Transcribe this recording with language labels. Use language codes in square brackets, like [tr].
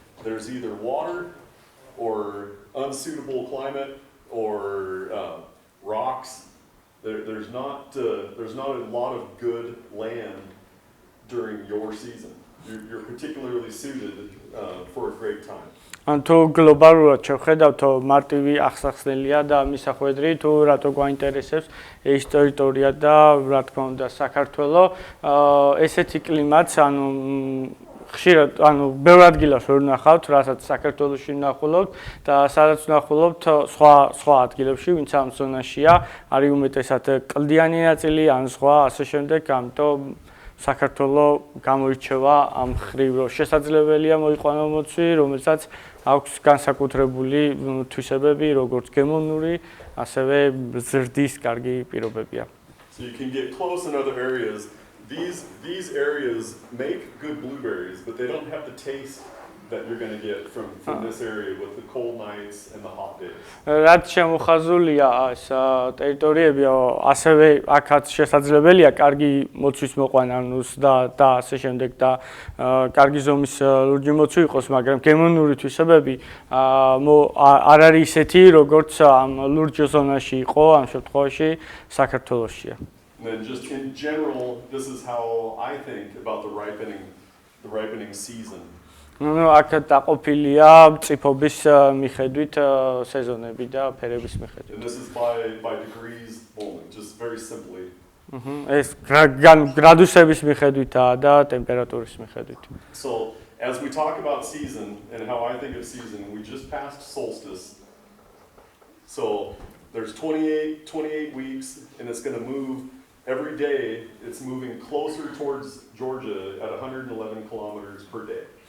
[en] There's either water or unsuitable climate or rocks. There's not a lot of good land during your season. You're particularly suited for a great time. [ka] ან თუ გლობალურად შევხედავთ, თუ მარტივი ახსახსნელია და მისახვედრი, თუ რატო გვაინტერესებს ეს ტერიტორია და რა თქმა უნდა საქართველო, ესეთი კლიმატს, ანუ ხშირად, ანუ ბევრ ადგილას ვერ ვნახავთ, რასაც საქართველოში ვნახულობთ და სადაც ვნახულობთ სხვა ადგილებში, ვინც ამ ზონაშია, არის უმეტესად კლდიანი ნაწილი ან სხვა ასე შემდეგ, ამიტომ საქართველო გამოირჩევა ამ ხრივ, რომ შესაძლებელია მოიყვანო მოცვი, რომელსაც აქვს განსაკუთრებული თვისებები, როგორც გემოვნური, ასევე ზრდის კარგი პირობებია. [en] So you can get close in other areas. These areas make good blueberries, but they don't have the taste that you're going to get from this area with the cold nights and the hot days. [ka] რაც შემოხაზულია ეს ტერიტორიები, ასევე აქაც შესაძლებელია კარგი მოცვის მოყვანანუს და ასე შემდეგ და კარგი ზომის ლურჯი მოცვი იყოს, მაგრამ გემოვნური თვისებები არ არის ისეთი, როგორც ამ ლურჯ ზონაში იყო, ამ შემთხვევაში საქართველოშია. [en] And then just in general, this is how I think about the ripening season. [ka] ნუ აქ დაყოფილია წიფობის მიხედვით სეზონები და ფერების [en] And [ka] მიხედვით. [en] this is by degrees only, just very simply. [ka] ეს გრადუსების მიხედვითაა და ტემპერატურის მიხედვით. [en] So as we talk about season and how I think of season, we just passed solstice. So there's 28 weeks, and it's going to move every day. It's moving closer towards Georgia at 111 kilometers per day.